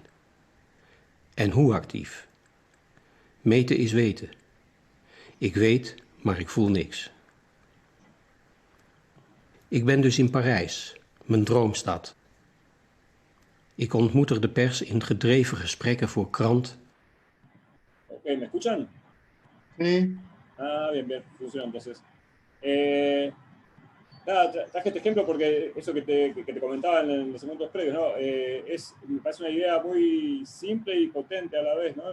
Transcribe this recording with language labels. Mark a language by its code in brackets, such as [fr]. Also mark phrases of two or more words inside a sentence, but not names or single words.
[nl] En hoe actief? Meten is weten. Ik weet, maar ik voel niks. Ik ben dus in Parijs, mijn droomstad. Ik ontmoet er de pers in gedreven gesprekken voor krant. [es] Ok, ¿me escuchan? Sí. Ah, bien, bien, funciona entonces. Nada, traje este ejemplo porque eso que te comentaba en los segmentos previos, ¿no? Me parece una idea muy simple y potente a la vez, ¿no?